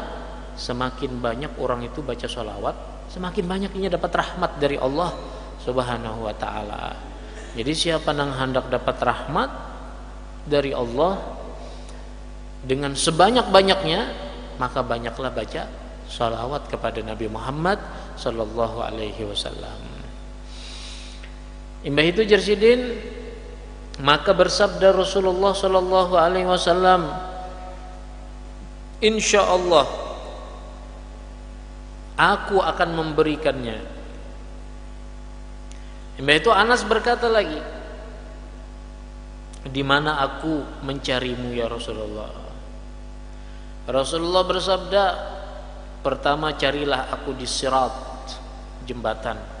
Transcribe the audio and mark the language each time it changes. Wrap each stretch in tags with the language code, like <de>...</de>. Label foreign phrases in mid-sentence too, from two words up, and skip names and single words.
<id>Semakin banyak orang itu baca sholawat, semakin banyak ini dapat rahmat dari Allah</id> <ar>سبحانه وتعالى.</ar> <id>Jadi siapa yang hendak dapat rahmat dari Allah dengan sebanyak-banyaknya, maka banyaklah baca sholawat kepada Nabi Muhammad</id> <ar>صلى الله عليه وسلم.</ar> <bjn>Imbah itu Jersidin, maka bersabda Rasulullah</bjn> <ar>صلى الله عليه وسلم,</ar> <id>insyaallah aku akan memberikannya.</id> <bjn>Imbah itu Anas berkata lagi, di mana aku mencarimu</bjn> <ar>يا رسول الله?</ar> <id>Rasulullah bersabda, pertama carilah aku di sirat, jembatan.</id>